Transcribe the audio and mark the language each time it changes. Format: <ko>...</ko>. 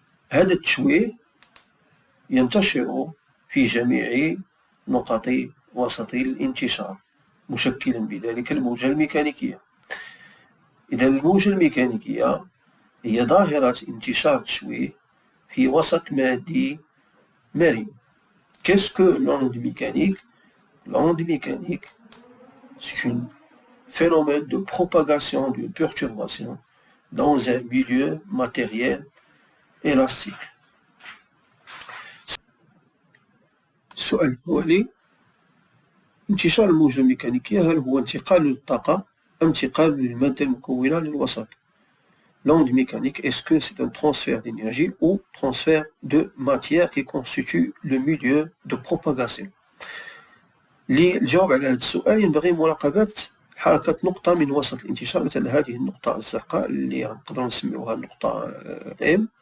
<ar>هذا التشويه ينتشر في جميع نقط وسط الانتشار مشكلا بذلك الموجة الميكانيكية. إذا الموجة الميكانيكية هي ظاهرة انتشار التشويه في وسط مادي مرن.</ar> <fr>Qu'est-ce que l'onde mécanique? L'onde mécanique, c'est un phénomène de propagation d'une perturbation dans un milieu matériel élastique.</fr> <ar>السؤال الأولي: انتشار الموجة الميكانيكية هل هو انتقال للطاقة أم انتقال للمادة المكونة للوسط؟</ar> <fr>L'onde mécanique, est-ce que c'est un transfert d'énergie ou transfert de matière qui constitue le milieu de propagation؟</fr> <ar>للجواب على هذا السؤال ينبغي مراقبة حركة نقطة من وسط الانتشار، مثل هذه النقطة الزرقاء اللي نقدر نسميوها النقطة M.</ar>